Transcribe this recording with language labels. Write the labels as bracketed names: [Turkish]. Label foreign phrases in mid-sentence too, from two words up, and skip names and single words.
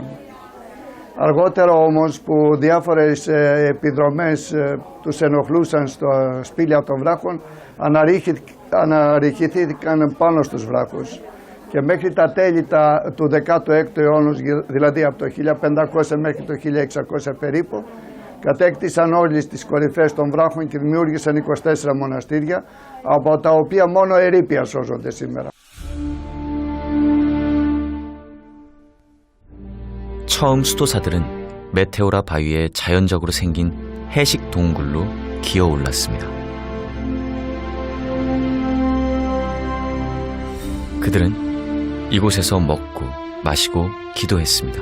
[Greek] Αργότερα όμως που διάφορες επιδρομές τους ενοχλούσαν στα σπήλαια των βράχων αναρριχηθήκαν πάνω στους βράχους και μέχρι τα τέλη του 16ου αιώνα, δηλαδή από το 1500 μέχρι το 1600 περίπου, κατέκτησαν όλες τις κορυφές των βράχων και δημιούργησαν 24 μοναστήρια, από τα οποία μόνο ερείπια σώζονται σήμερα. [Korean] 처음 수도사들은 메테오라 바위에 자연적으로 생긴 해식 동굴로 기어 올랐습니다. 그들은 이곳에서 먹고 마시고 기도했습니다.